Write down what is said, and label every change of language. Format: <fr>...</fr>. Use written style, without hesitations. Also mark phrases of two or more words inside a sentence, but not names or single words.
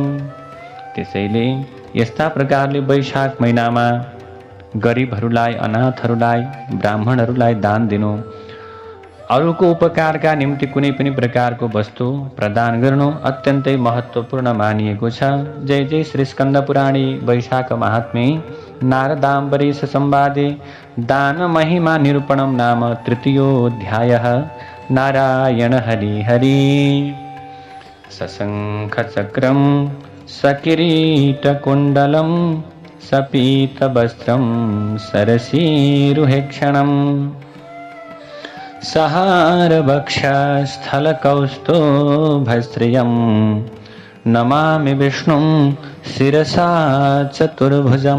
<ne>त्यसैले यस्ता प्रकारले वैशाख महिनामा गरिबहरूलाई, अनाथहरूलाई, ब्राह्मणहरूलाई दान दिनु, अरूको उपकारका निम्ति कुनै पनि प्रकारको वस्तु प्रदान गर्नु अत्यन्तै महत्त्वपूर्ण मानिएको छ।</ne> <sa>जय जय श्री स्कन्द पुराणे वैशाख महात्म्ये नारदाम्बरीश संवादे दान महिमा निरूपणं नाम तृतीयोऽध्यायः। नारायण हरि हरि। सशंख चक्रं सकिरीटकुण्डलं सपीतवस्त्रं सरसीरुहेक्षणम् सहारवक्षस्थलकौस्तुभश्रियं नमामि विष्णुं शिरसा चतुर्भुजम्।</sa>